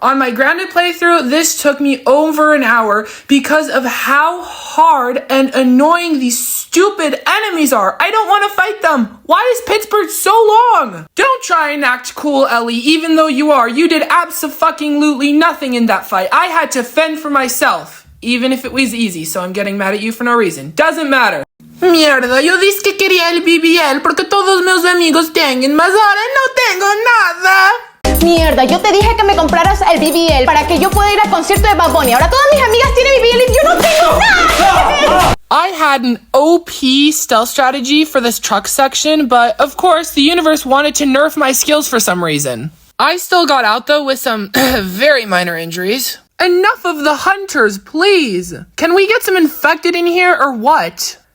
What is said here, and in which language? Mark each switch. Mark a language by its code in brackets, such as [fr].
[en] On my grounded playthrough, this took me over an hour because of how hard and annoying these stupid enemies are. I don't want to fight them. Why is Pittsburgh so long? Don't try and act cool, Ellie, even though you are. You did abso-fucking-lutely nothing in that fight. I had to fend for myself, even if it was easy, so I'm getting mad at you for no reason. Doesn't matter. [es] Mierda, yo dije que quería el BBL porque todos mis amigos tienen, mas ahora no tengo nada. Mierda, yo te dije que me compraras el BBL para que yo pueda ir al concierto de Bad Bunny. Ahora todas mis amigas tienen BBL y yo no tengo nada. [en] I had an OP stealth strategy for this truck section, but of course the universe wanted to nerf my skills for some reason. I still got out though with some very minor injuries. Enough of the hunters, please. Can we get some infected in here or what?